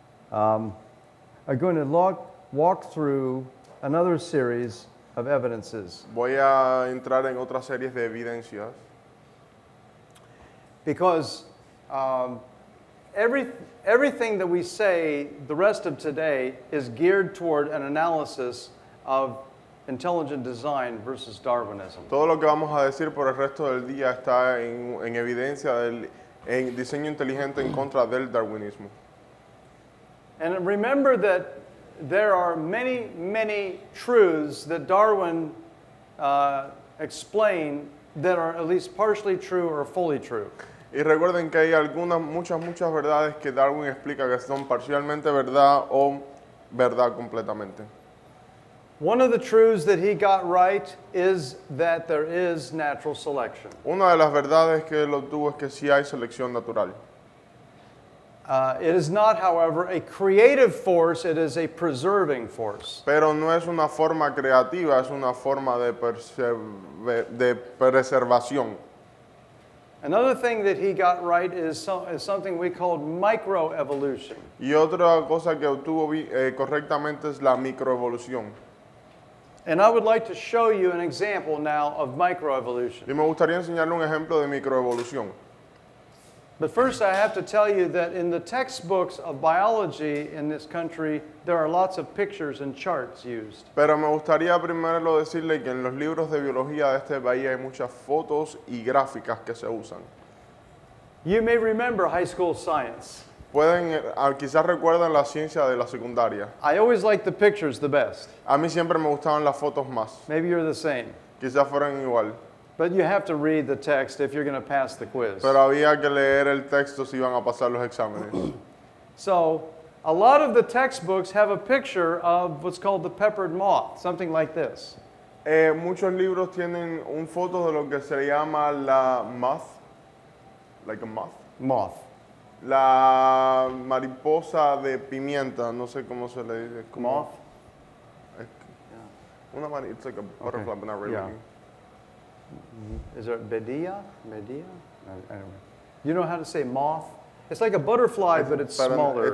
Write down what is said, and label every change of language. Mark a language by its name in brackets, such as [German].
[English] Are going to walk through another series of evidences. [Spanish] voy a entrar en otras series de evidencias. [English] Because everything that we say the rest of today is geared toward an analysis of intelligent design versus Darwinism. [Spanish] Todo lo que vamos a decir por el resto del día está en evidencia en diseño inteligente en contra del darwinismo. [English] And remember that there are many, many truths that Darwin explained that are at least partially true or fully true. [Spanish] Y recuerden que hay muchas verdades que Darwin explica que son parcialmente verdad o verdad completamente. [English] One of the truths that he got right is that there is natural selection. [Spanish] Una de las verdades que él obtuvo es que sí hay selección natural. [English] It is not, however, a creative force, it is a preserving force. [Spanish] Pero no es una forma creativa, es una forma de preservación. [English] Another thing that he got right is something we call microevolution. [Spanish] Y otra cosa que obtuvo correctamente es la microevolución. [English] And I would like to show you an example now of microevolution. [Spanish] Y me gustaría enseñarle un ejemplo de microevolución. [English] But first I have to tell you that in the textbooks of biology in this country, there are lots of pictures and charts used. [Spanish] Pero me gustaría primero decirle que en los libros de biología de este país hay muchas fotos y gráficas que se usan. [English] You may remember high school science. [Spanish] Quizás recuerdan la ciencia de la secundaria. [English] I always liked the pictures the best. [Spanish] A mí siempre me gustaban las fotos más. [English] Maybe you're the same. [Spanish] Quizás fueran igual. [English] But you have to read the text if you're going to pass the quiz. [Spanish] Pero había que leer el texto si iban a pasar los exámenes. [English] So, a lot of the textbooks have a picture of what's called the peppered moth, something like this. [Spanish] Muchos libros tienen un foto de lo que se llama la moth, [English] like a moth. Moth. [Spanish] La mariposa de pimienta, no sé cómo se le dice. [English] Moth? [Spanish] Una mariposa, [English] it's like a butterfly, Okay. but not really. Yeah. Is it Medea? Medea? Anyway. You know how to say moth? It's like a butterfly, but it's smaller.